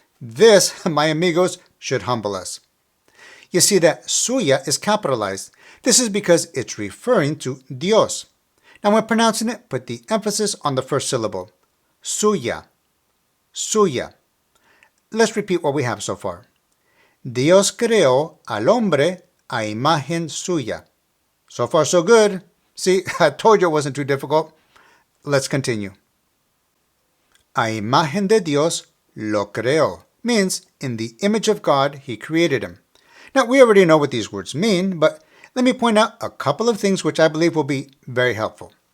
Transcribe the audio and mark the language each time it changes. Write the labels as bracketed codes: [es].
[en] This, my amigos, should humble us. You see that suya is capitalized. This is because it's referring to Dios. Now when pronouncing it, put the emphasis on the first syllable. Suya. Suya. Let's repeat what we have so far. [es] Dios creó al hombre a imagen suya. [en] So far so good. See, I told you it wasn't too difficult. Let's continue. [es] A imagen de Dios lo creó [en] means in the image of God he created him. Now we already know what these words mean, but let me point out a couple of things which I believe will be very helpful.